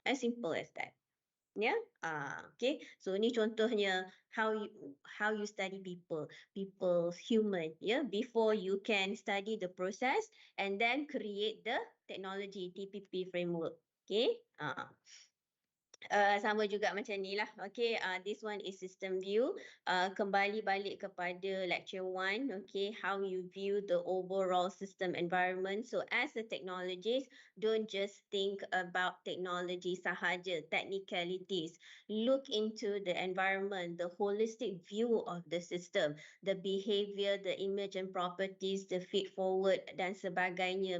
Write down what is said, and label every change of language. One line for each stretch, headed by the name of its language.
English: As simple as that. Yeah. Okay. So
Malay: ni contohnya
English: how you study people's human. Yeah. Before you can study the process and then create the technology TPP framework. Okay.
Malay: Sama juga macam ni lah.
English: Okay, this one is system view.
Malay: Kembali balik kepada lecture 1.
English: Okay, how you view the overall system environment. So as a technologist, don't just think about technology sahaja, technicalities. Look into the environment, the holistic view of the system, the behavior, the image and properties, the feed forward dan sebagainya.